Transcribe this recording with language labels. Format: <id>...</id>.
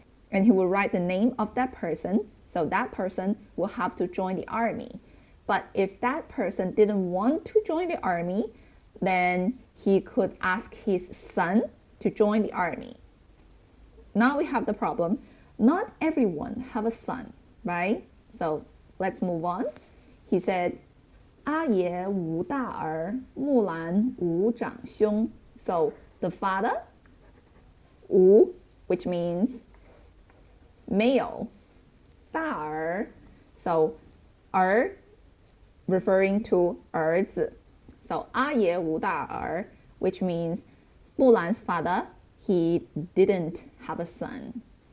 <en>And he will write the name of that person, so that person will have to join the army. But if that person didn't want to join the army, then he could ask his son to join the army. Now we have the problem. Not everyone have a son, right? So let's move on. He said,</en> <zh>阿爷无大儿，木兰无长兄.</zh> <en>So the father, 无, which means male, 大儿, so 儿 referring to 儿子. So</en> <zh>阿爷无大儿,</zh> <en>which means Mulan's father, he didn't have a son.</en>